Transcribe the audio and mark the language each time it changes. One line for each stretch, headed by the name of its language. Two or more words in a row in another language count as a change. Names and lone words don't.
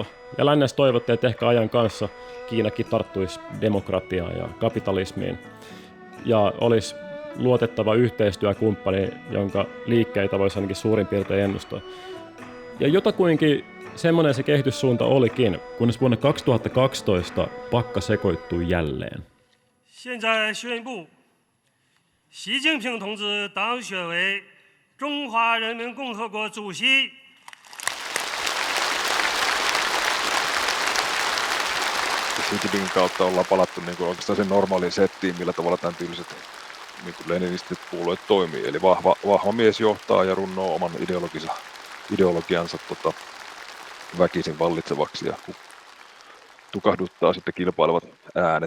Finnish: Ja lännessä toivottiin, että ehkä ajan kanssa Kiinakin tarttuisi demokratiaan ja kapitalismiin. Ja olisi luotettava yhteistyökumppani, jonka liikkeitä voisi ainakin suurin piirtein ennustaa. Ja jotakuinkin semmoinen se kehityssuunta olikin, kunnes vuonna 2012 pakka sekoittui jälleen.
Chinese: 现在宣布，习近平同志当选为中华人民共和国主席。
Finnish: Xi Jinpingin kautta ollaan palattu niin kuin oikeastaan sen normaaliin settiin, millä tavalla tämän tyyliset niin kuin leninistiset puolueet toimii. Eli vahva mies johtaa ja runnoo oman ideologiansa väkisin vallitsevaksi ja tukahduttaa sitten kilpailevat äänet.